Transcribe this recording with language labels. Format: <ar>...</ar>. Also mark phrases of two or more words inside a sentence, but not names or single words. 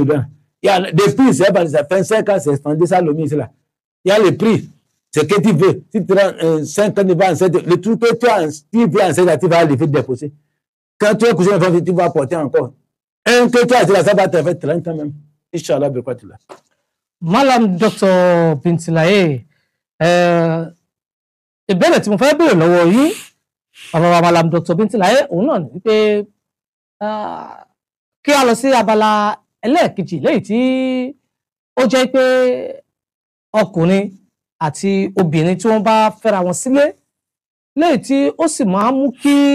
<fr>Il y a des prix, ça fait 5 ans, c'est extendé ça, le ministre là. Il y a les prix. C'est que tu veux. Si tu as 5 ans, tu vas enceinte, le truc que tu veux enceinte, tu vas le faire déposer. Quand tu as couché, tu vas porter encore. Un que tu as là, ça va te faire 30 ans même. Inch'Allah, de quoi tu l'as.</fr> <yo>Madame Dr Bintulaye, ìbéèrè tí mo fẹ́ béèrè lọ́wọ́ yín ọ̀rọ̀ Madame Dr Bintulaye òun náà ni wípé kí a lọ sí abala ẹlẹ́ẹ̀kejì léyìí tí ó jẹ́ pé ọkùnrin àti obìnrin tí wọ́n bá fẹ́ra wọn sílé léyìí tí ó sì máa ń mú kí</yo>